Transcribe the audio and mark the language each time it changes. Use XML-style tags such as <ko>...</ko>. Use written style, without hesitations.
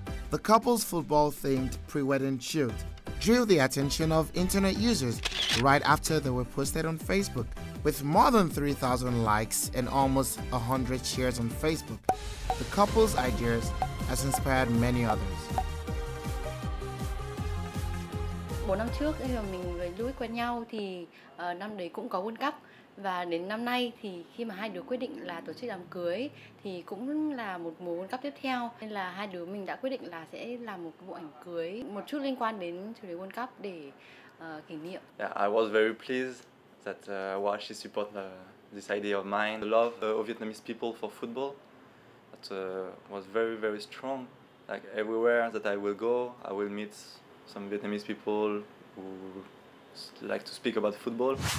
<en>The couple's football-themed pre-wedding shoot drew the attention of internet users right after they were posted on Facebook. With more than 3,000 likes and almost 100 shares on Facebook, the couple's ideas has inspired many others.</en> <vi>4 năm trước khi mà mình với Louis quen nhau thì năm đấy cũng có World Cup, và đến năm nay thì khi mà hai đứa quyết định là tổ chức đám cưới thì cũng là một mùa World Cup tiếp theo, nên là hai đứa mình đã quyết định là sẽ làm một bộ ảnh cưới một chút liên quan đến chủ đề World Cup để kỷ niệm.</vi> <en>Yeah, I was very pleased that she support this idea of mine. The love of Vietnamese people for football that was very, very strong. Like everywhere that I will go, I will meet some Vietnamese people who like to speak about football.</en>